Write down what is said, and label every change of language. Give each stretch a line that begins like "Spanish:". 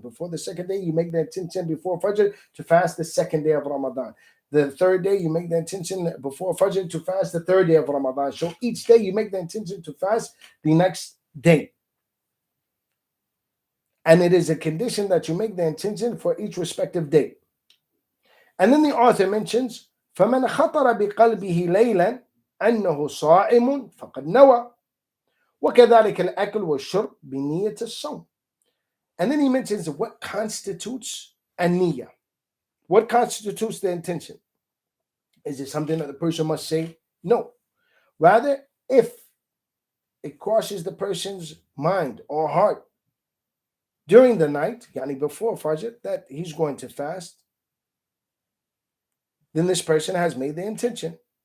English: Before the second day, you make the intention before Fajr to fast the second day of Ramadan. The third day, you make the intention before Fajr to fast the third day of Ramadan. So each day, you make the intention to fast the next day. And it is a condition that you make the intention for each respective day. And then the author mentions,
Arabic: فَمَنْ خَطَرَ بِقَلْبِهِ لَيْلًا أَنَّهُ صَائِمٌ فَقَدْ نَوَى وَكَذَلِكَ الْأَكْلُ وَالشُّرْبُ بِنِيَّةِ الصَّوْمِ.
English: And then he mentions what constitutes a niyyah. What constitutes the intention? Is it something that the person must say? No. Rather, if it crosses the person's mind or heart during the night, yani before Fajr, that he's going to fast, then this person has made the intention.